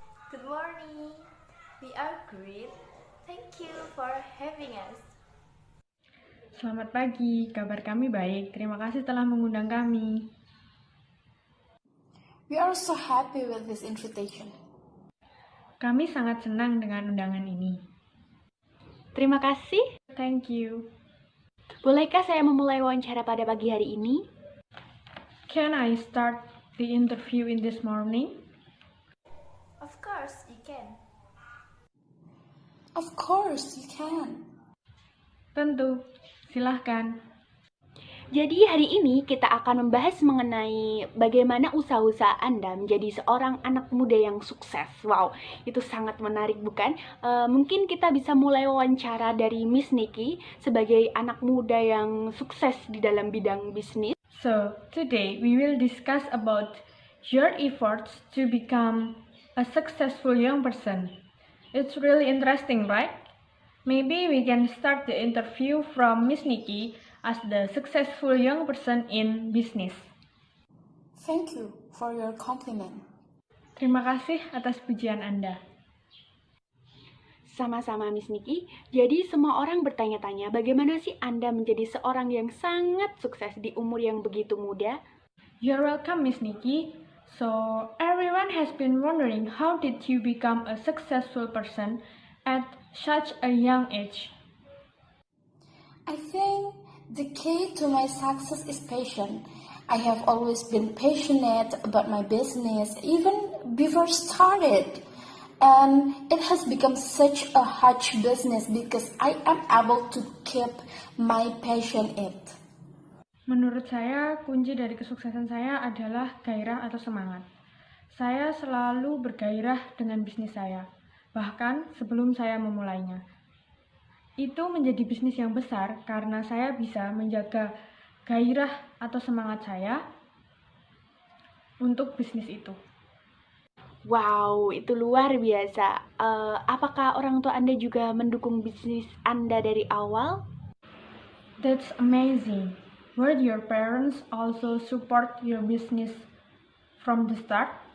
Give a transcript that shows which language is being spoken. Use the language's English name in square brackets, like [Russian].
[English] Good morning. We are great. Thank you for having us. [Indonesian] Selamat pagi, kabar kami baik. Terima kasih telah mengundang kami. [English] We are so happy with this invitation. [Indonesian] Kami sangat senang dengan undangan ini. Terima kasih. [English] Thank you. [Indonesian] Bolehkah saya memulai wawancara pada pagi hari ini? [English] Can I start the interview in this morning? Of course, you can. Of course, you can. [Indonesian] Tentu, silahkan. Jadi hari ini kita akan membahas mengenai bagaimana usaha-usaha Anda menjadi seorang anak muda yang sukses. Wow, itu sangat menarik bukan? Mungkin kita bisa mulai wawancara dari Miss Nikki sebagai anak muda yang sukses di dalam bidang bisnis. [English] So, today we will discuss about your efforts to become a successful young person. It's really interesting, right? Maybe we can start the interview from Miss Nikki as the successful young person in business. Thank you for your compliment. [Indonesian] Terima kasih atas pujian Anda. Sama-sama Miss Nikki. Jadi semua orang bertanya-tanya bagaimana sih Anda menjadi seorang yang sangat sukses di umur yang begitu muda? [English] You're welcome, Miss Nikki. So, everyone has been wondering how did you become a successful person at such a young age? I think the key to my success is passion. I have always been passionate about my business even before started. And it has become such a huge business because I am able to keep my passion in it. [Indonesian] Menurut saya, kunci dari kesuksesan saya adalah gairah atau semangat. Saya selalu bergairah dengan bisnis saya, bahkan sebelum saya memulainya. Itu menjadi bisnis yang besar karena saya bisa menjaga gairah atau semangat saya untuk bisnis itu. Wow, itu luar biasa. Apakah orang tua Anda juga mendukung bisnis Anda dari awal? [English] That's amazing. Were your parents also support your business from the start?